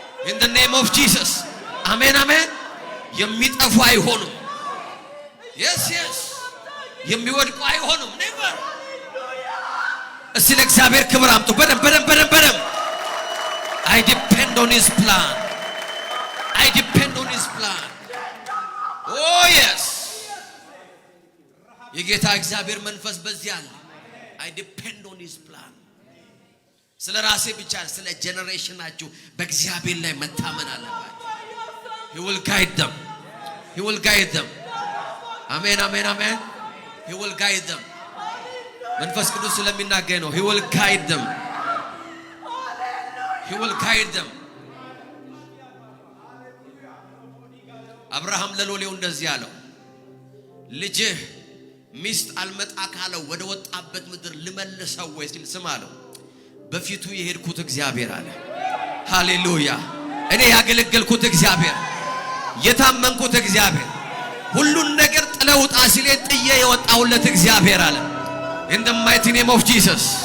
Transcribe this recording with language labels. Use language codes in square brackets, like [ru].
[en] in the name of Jesus [am] አሜን አሜን። የሚጠፉ አይሆኑም። yes የሚወድቁ አይሆኑም። never እስቲ ለእግዚአብሔር ክብር አምጡ። በደም [en] I depend on his plan. I depend on his plan. Oh yes [am] የጌታ እግዚአብሔር መንፈስ በዚህ አለ። [en] I depend on his plan. [am] ስለ ራሴ ብቻ ስለ ጄነሬሽናችሁ በእግዚአብሔር ላይ መታመን አለባችሁ። [en] he will guide them. He will guide them. አሜን አሜን አሜን። he will guide them. [am] መንፈስ ቅዱስ ስለሚናገር ነው። [en] he will guide them. he will guide them. [am] አብርሃም ለሎሌው እንደዚህ አለው፣ ልጅህ ሚስት አልመጣ ካለው ወደ ወጣበት ምድር ልመልሰው ወይ ሲል ስም አለው። በፊቱ የሄድኩት እግዚአብሔር አለ። ሃሌሉያ። እኔ ያገለገልኩት እግዚአብሔር፣ የታመንኩት እግዚአብሔር፣ ሁሉን ነገር ጥለውጣ ሲለኝ ጥዬ የወጣሁለት እግዚአብሔር አለ። [en] in the mighty name of Jesus